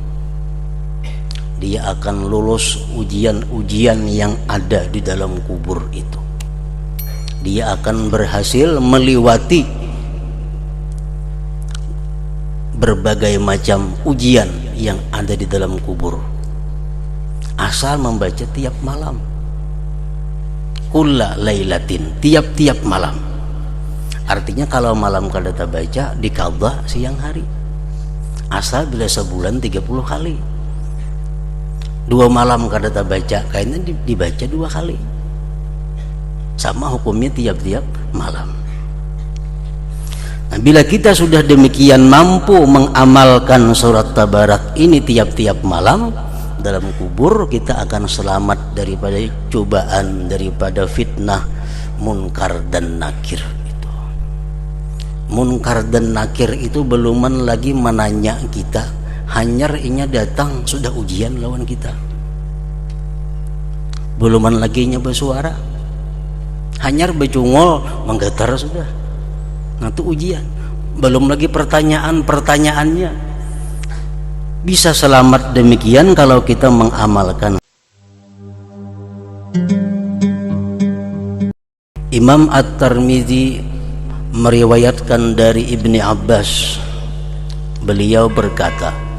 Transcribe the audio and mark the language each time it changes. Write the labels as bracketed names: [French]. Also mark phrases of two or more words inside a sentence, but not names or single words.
[Indonesian] Dia akan lulus ujian-ujian yang ada di dalam kubur itu. Dia akan berhasil melewati berbagai macam ujian yang ada di dalam kubur, asal membaca tiap malam. [Arabic] Kulla lailatin, [Indonesian] tiap-tiap malam. Artinya kalau malam kada baca diqadha siang hari. Asal bila sebulan 30 kali. 2 malam kada baca, kayaknya dibaca 2 kali. Sama hukumnya tiap-tiap malam. Nah, bila kita sudah demikian mampu mengamalkan surat Tabarak ini tiap-tiap malam, dalam kubur kita akan selamat daripada cobaan, daripada fitnah munkar dan nakir itu. [Banjar] Munkar dan nakir itu beluman lagi menanya kita, hanyar inya datang sudah ujian lawan kita. Beluman lagi nya bersuara, hanyar becungol menggetar sudah. [Indonesian] Nah itu ujian. Belum lagi pertanyaannya. Bisa selamat demikian kalau kita mengamalkan. Imam At-Tirmidzi meriwayatkan dari Ibni Abbas, beliau berkata,